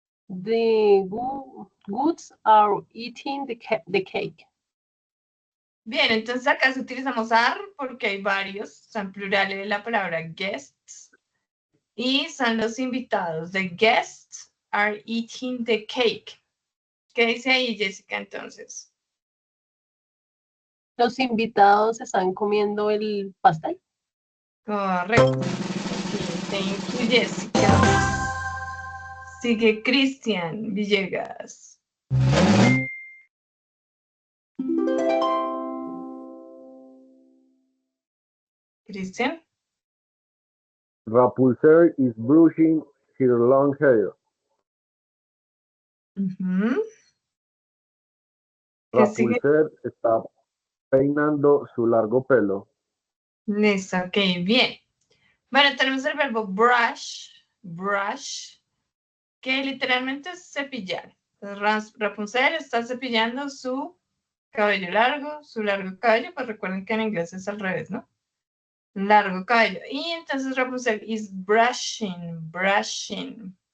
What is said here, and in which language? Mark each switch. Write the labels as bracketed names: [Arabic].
[English] The goods are eating the cake. [Spanish] Bien, entonces acá utilizamos are porque hay varios, son plurales de la palabra guests. Y son los invitados. [English] The guests are eating the cake. [Spanish] ¿Qué dice ahí, Jessica, entonces? Los invitados están comiendo el pastel. Correcto. [English] Ok, thank you, Jessica. [Spanish] Sigue Cristian Villegas. Cristian. [English] Rapunzel is brushing her long hair. Ujú. [Spanish] ¿Qué sigue? Rapunzel está peinando su largo pelo. Listo, ok, bien. Bueno, tenemos el verbo brush, brush, que literalmente es cepillar. Entonces, Rapunzel está cepillando su cabello largo, su largo cabello, pues recuerden que en inglés es al revés, ¿no? Largo cabello. [English] Y entonces Rapunzel is brushing, brushing.